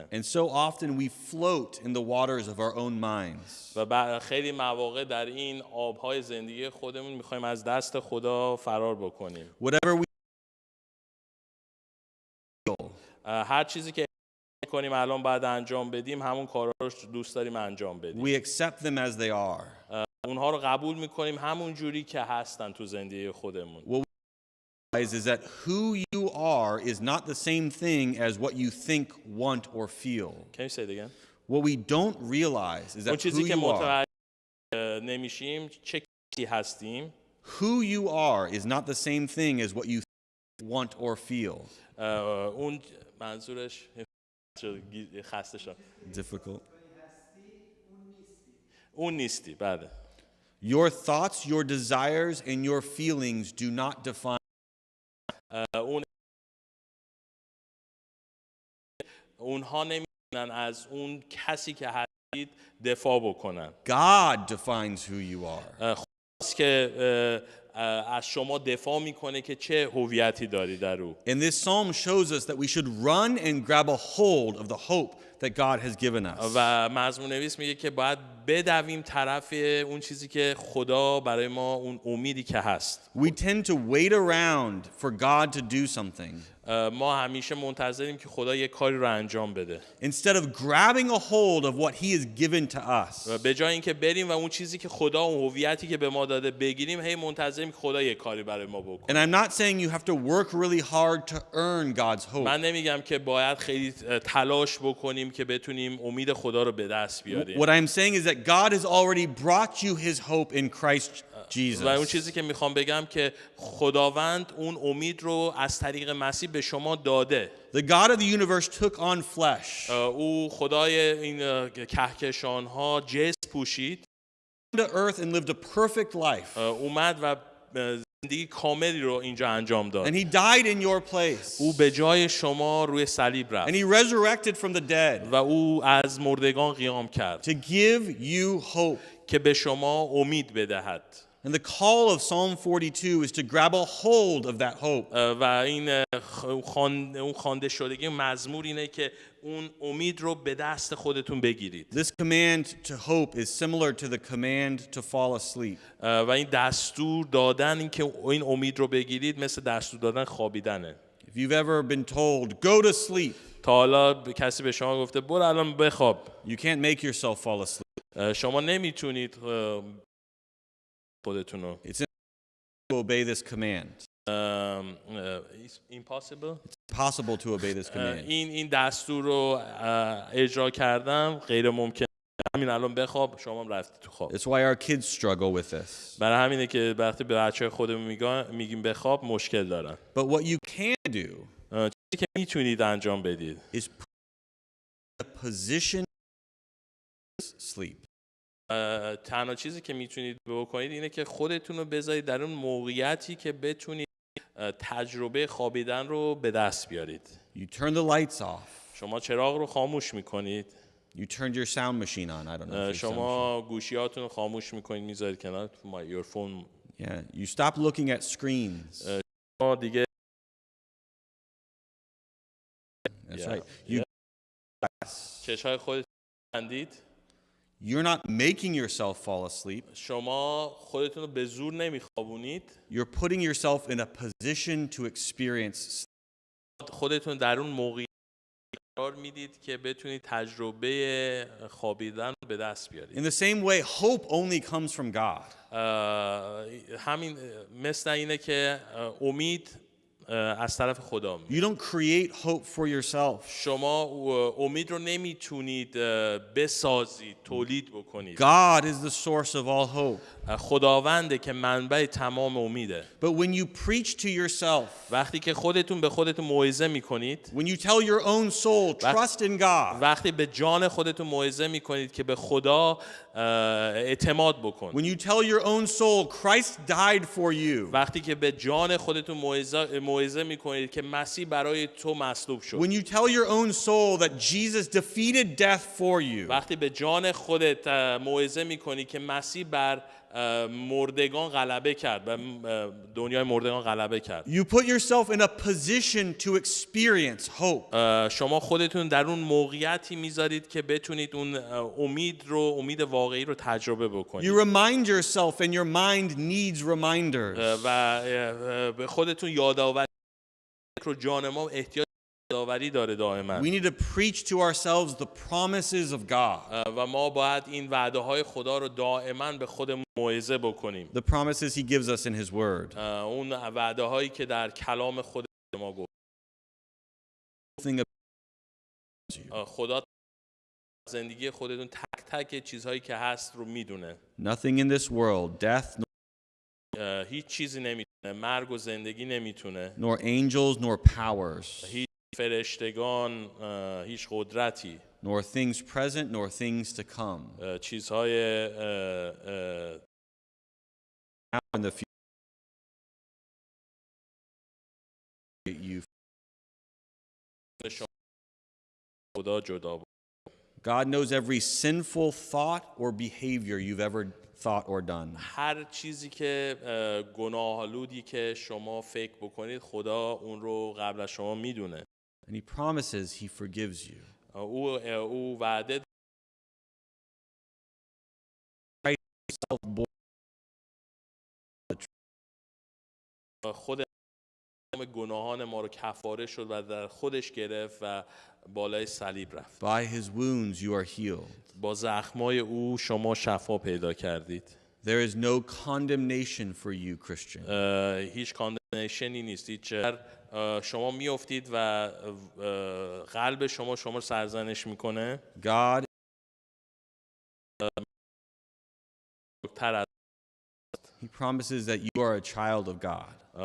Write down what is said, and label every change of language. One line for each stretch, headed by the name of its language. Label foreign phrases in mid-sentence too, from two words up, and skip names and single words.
English: And so often we float in the waters of our own minds.
Persian: و خیلی مواقع در این آبهای زندگی خودمون میخوایم از دست خدا فرار بکنیم.
English: Whatever we feel,
Persian: هر چیزی که کنیم الان باید انجام بدیم همون کارا رو دوست داریم انجام بدیم.
English: we accept them as they are.
Persian: اونها رو قبول میکنیم همون جوری که هستن تو زندگی خودمون.
English: What we realize is that who you are is not the same thing as what you think, want, or feel. Can you say it again? What we don't realize is
Persian: اون
English: that
Persian: چیزی
English: who
Persian: که
English: you are,
Persian: متوجه نمیشیم چه کسی هستیم.
English: who you are is not the same thing as what you want or feel.
Persian: اون منظورش خسته شدم.
English: Difficult.
Persian: اون نیستی. بله.
English: Your thoughts, your desires, and your feelings do not define.
Persian: اونها نمیتونن از اون کسی که هستید دفاع بکنن.
English: God defines who you are.
Persian: خواست که از شما دفاع میکنه که چه هویتی داری در او.
English: And this psalm shows us that we should run and grab a hold of the hope that God has given us.
Persian: و مزمور نویس میگه که باید بدویم طرف اون چیزی که خدا برای ما اون امیدی که هست.
English: We tend to wait around for God to do something
Persian: ما همیشه منتظریم که خدا یک کاری رو انجام بده.
English: instead of grabbing a hold of what he has given to us.
Persian: و به جای اینکه بریم و اون چیزی که خدا اون هویتی که به ما داده بگیریم هی منتظریم که خدا یک کاری برای ما بکنه.
English: And I'm not saying you have to work really hard to earn God's hope.
Persian: من نمیگم که باید خیلی تلاش بکنیم که بتونیم امید خدا رو به دست بیاریم.
English: What I'm saying is that God has already brought you his hope in Christ Jesus.
Persian: و اون چیزی که میخوام بگم که خداوند اون امید رو از طریق مسیح به شما داده.
English: The God of the universe took on flesh.
Persian: او خدای این کهکشان‌ها جسم پوشید.
English: To earth and lived a perfect life.
Persian: اومد و زندگی کاملی رو اینجا انجام داد.
English: And he died in your place.
Persian: او به جای شما روی صلیب
English: And
Persian: رفت.
English: he resurrected from the dead
Persian: و او از مردگان قیام کرد.
English: to give you hope.
Persian: که به شما امید بدهد.
English: And the call of Psalm 42 is to grab a hold of that hope.
Persian: و این اون خوانده شدگی مزمور اینه که اون امید رو به دست خودتون بگیرید.
English: This command to hope is similar to the command to fall asleep.
Persian: و این دستور دادن این که این امید رو بگیرید مثل دستور دادن خوابیدنه.
English: If you've ever been told, go to sleep,
Persian: تا حالا کسی به شما گفته برو الان بخواب.
English: you can't make yourself fall asleep.
Persian: شما نمیتونید خودتون رو.
English: It's impossible to obey this command. It's impossible. It's impossible to obey this command.
Persian: این دستور رو اجرا کردم غیر ممکن. همین الان بخواب شما هم رفتی تو خواب.
English: It's why our kids struggle with this.
Persian: برای همینه که وقتی به بچه‌های خودمون میگیم بخواب مشکل دارن.
English: But what you can do
Persian: چیزی که میتونید انجام بدید
English: is put in a position to sleep.
Persian: تنها چیزی که میتونید بکنید اینه که خودتون رو بذارید در اون موقعیتی که بتونید تجربه خوابیدن رو به دست بیارید.
English: You turn the lights off.
Persian: شما چراغ رو خاموش میکنید.
English: You turned your sound machine on. I don't know.
Persian: شما گوشیاتون رو خاموش میکنید میذارید کنار
English: your phone. Yeah, you stop looking at screens.
Persian: شما دیگه
English: That's right. You
Persian: چشای خودتون بندید.
English: You're not making yourself fall asleep.
Persian: شما خودتون رو به زور نمیخوابونید.
English: You're putting yourself in a position to experience.
Persian: خودتون در اون موقعیت قرار میدید که بتونید تجربه خوابیدن رو به دست بیارید.
English: In the same way, hope only comes from God.
Persian: همین مثل اینه که امید از طرف خدا میاد.
English: You don't create hope for yourself.
Persian: شما امید رو نمیتونید بسازید، تولید بکنید.
English: God is the source of all hope.
Persian: خداونده که منبع تمام امیده.
English: But when you preach to yourself,
Persian: وقتی که خودتون به خودتون موعظه میکنید،
English: when you tell your own soul, trust in God,
Persian: وقتی به جان خودتون موعظه میکنید که به خدا اعتماد بکن،
English: when you tell your own soul, Christ died for you,
Persian: وقتی که به جان خودتون موعظه موعظه میکنید که مسیح برای تو مصلوب شد.
English: When you tell your own soul that Jesus defeated death for you,
Persian: وقتی به جان خودت موعظه میکنی که مسیح بر مردگان غلبه کرد و دنیای مردگان غلبه کرد،
English: you put yourself in a position to experience hope.
Persian: شما خودتون در اون موقعیتی میذارید که بتونید اون امید واقعی رو تجربه بکنید.
English: You remind yourself and your mind needs reminders.
Persian: و به خودتون یادآوری رو جان ما احتیاج یادآوری داره دائما.
English: We need to preach to ourselves the promises of God.
Persian: و ما باید این وعده های خدا رو دائما به خودمون موعظه بکنیم.
English: The promises he gives us in his word.
Persian: اون وعده هایی که در کلام خود ما گفت. خدا زندگی خودتون تک تک چیزهایی که هست رو میدونه.
English: Nothing in this world, death,
Persian: هیچ چیزی نمیتونه، مرگ و زندگی نمیتونه،
English: nor angels, nor powers,
Persian: هیچ فرشتگان، هیچ قدرتی،
English: nor things present, nor things to come.
Persian: چیزهای
English: Now in the future, you.
Persian: خدا جدا بود.
English: God knows every sinful thought or behavior you've ever thought or done.
Persian: هر چیزی که گناه‌آلودی که شما فکر بکنید خدا اون رو قبل از شما میدونه.
English: And he promises he forgives you.
Persian: او وعده خود گناهان ما رو کفاره شد و در خودش گرفت و بالای صلیب رفت.
English: By his wounds you are healed.
Persian: با زخمای او شما شفا پیدا کردید.
English: There is no condemnation for you, Christian.
Persian: هیچ کاندمنیشنی نیست. هیچ شما میافتید و قلب شما رو سرزنش میکنه.
English: God He promises that you are a child of God.